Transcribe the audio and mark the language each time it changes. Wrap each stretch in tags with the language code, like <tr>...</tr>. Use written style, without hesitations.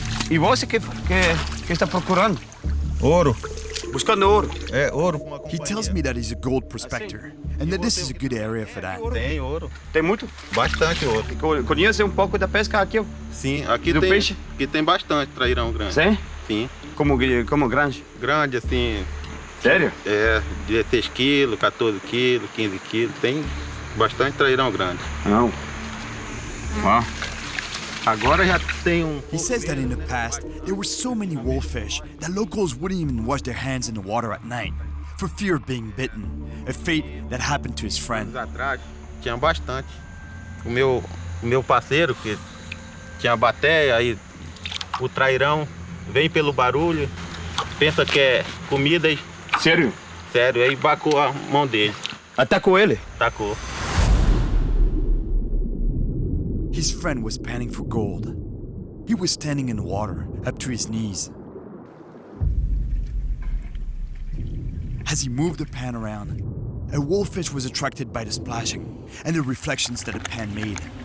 <pt>E você que está procurando? Ouro. Buscando ouro. É, ouro.</pt> <en>He tells me that he's a gold prospector, and that this is a good area for that.</en> <pt>Tem ouro. Tem muito? Bastante ouro. Conhece um pouco da pesca aqui? Sim, aqui do tem, peixe? Aqui tem bastante trairão grande. Sim? Sim. Como grande? Grande, assim. Sério? É, 16 quilos, 14 quilos, 15 quilos. Tem bastante trairão grande. Não. Ó. Agora já tem</pt> <en>He says that in the past, there were so many wolffish that locals wouldn't even wash their hands in the water at night for fear of being bitten, a fate that happened to his friend.</en> <pt>Atrás tinha bastante. O meu parceiro, que tinha bateia, aí o trairão vem pelo barulho, pensa que é comida e... Sério? Sério, aí bacou a mão dele. Atacou ele? Tacou.</pt> <en>His friend was panning for gold. He was standing in the water, up to his knees. As he moved the pan around, a wolffish was attracted by the splashing and the reflections that the pan made.</en>